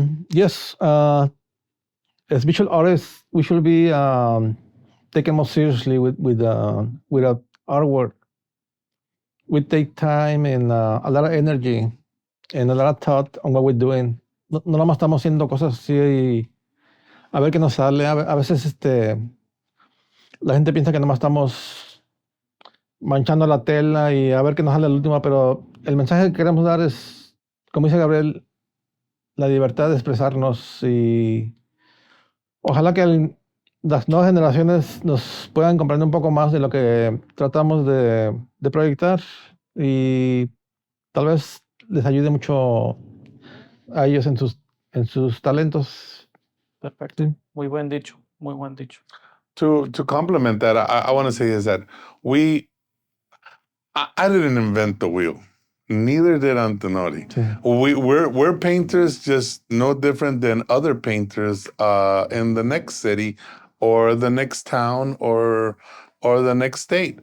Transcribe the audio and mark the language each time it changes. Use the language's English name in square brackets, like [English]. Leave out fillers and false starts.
[English] Yes, as visual artists, we should be taken more seriously with our artwork. We take time and a lot of energy and a lot of thought on what we're doing. [Spanish] No nada más estamos haciendo cosas así a ver qué nos sale. A veces la gente piensa que nada más estamos manchando la tela y a ver qué nos sale la última, pero el mensaje que queremos dar es, como dice Gabriel, la libertad de expresarnos, y ojalá que las nuevas generaciones nos puedan comprender un poco más de lo que tratamos de proyectar, y tal vez les ayude mucho a ellos en sus talentos. Perfecto. Sí. Muy buen dicho. Muy buen dicho. [English] To complement that, I want to say is that I didn't invent the wheel. Neither did Antinori. [Spanish] Sí. [English] We're painters, just no different than other painters in the next city, or the next town, or the next state.